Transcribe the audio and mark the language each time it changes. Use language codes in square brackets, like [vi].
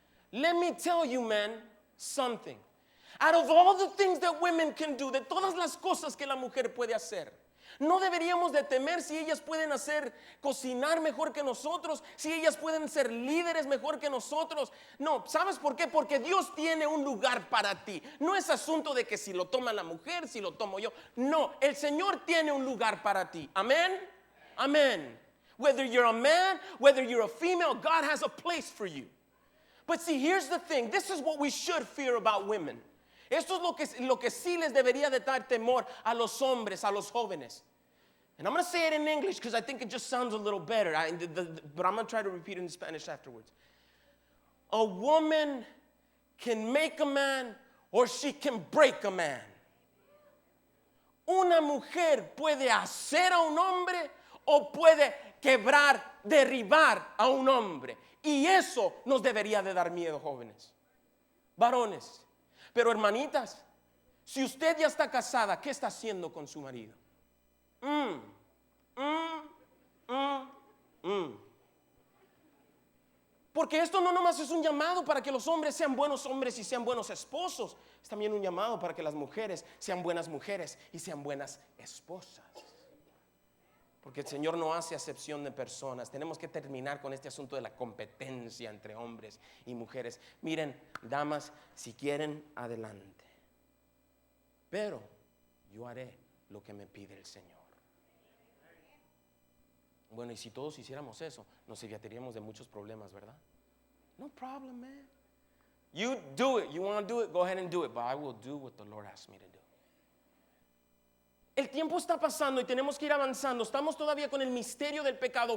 [en] Let me tell you, men, something. Out of all the things that women can do, [es] de todas las cosas que la mujer puede hacer, no deberíamos de temer si ellas pueden cocinar mejor que nosotros, si ellas pueden ser líderes mejor que nosotros. No, ¿sabes por qué? Porque Dios tiene un lugar para ti. No es asunto de que si lo toma la mujer, si lo tomo yo. No, el Señor tiene un lugar para ti. Amén. Amén. [en] Whether you're a man, whether you're a female, God has a place for you. But see, here's the thing. This is what we should fear about women. [es] Esto es lo que sí les debería de dar temor a los hombres, a los jóvenes. [en] And I'm going to say it in English because I think it just sounds a little better. But I'm going to try to repeat it in Spanish afterwards. A woman can make a man or she can break a man. [es] Una mujer puede hacer a un hombre o puede quebrar, derribar a un hombre. Y eso nos debería de dar miedo, jóvenes, varones. Pero hermanitas, si usted ya está casada, ¿qué está haciendo con su marido? Porque esto no nomás es un llamado para que los hombres sean buenos hombres y sean buenos esposos. Es también un llamado para que las mujeres sean buenas mujeres y sean buenas esposas. Porque el Señor no hace acepción de personas. Tenemos que terminar con este asunto de la competencia entre hombres y mujeres. Miren, damas, si quieren, adelante. Pero yo haré lo que me pide el Señor. Bueno, y si todos hiciéramos eso, nos evitaríamos de muchos problemas, ¿verdad? [en] No problem, man. You do it. You want to do it? Go ahead and do it. But I will do what the Lord asks me to do. [es] El tiempo está pasando y tenemos que ir avanzando. Estamos todavía con el misterio del pecado.